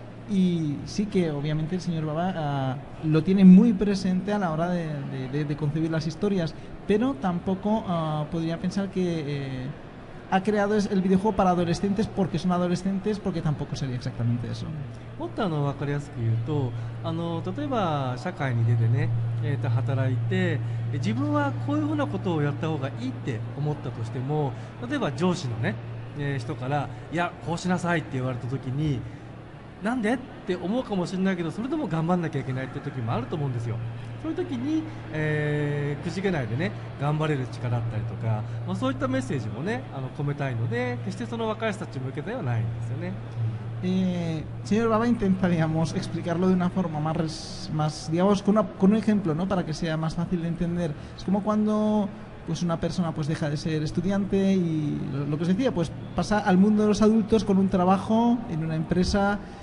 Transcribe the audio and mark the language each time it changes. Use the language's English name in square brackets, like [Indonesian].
[Spanish] Y sí que obviamente el señor Baba lo tiene muy presente a la hora de concebir las historias, pero tampoco podría pensar que ha creado el videojuego para adolescentes porque son adolescentes, porque tampoco sería exactamente eso. [Japanese] もっと分かりやすく言うと、例えば社会に出てね、働いて自分はこういうふうなことをやった方がいいって思ったとしても、例えば上司のね、人からいやこうしなさいって言われた時に、なんでって思うかもしれないけど、それでも頑張んなきゃいけないって時もあると思うんですよ。そういう時に、くじけないでね、頑張れる力だったりとか、そういったメッセージもね、込めたいので、決してその若い人たち向けではないんですよね。 [Spanish] Señor Baba intenta, digamos, explicarlo de una forma más digamos, con un ejemplo, ¿no? Para que sea más fácil de entender. Es como cuando pues una persona pues deja de ser estudiante y lo que os decía, pues pasa al mundo de los adultos con un trabajo en una empresa.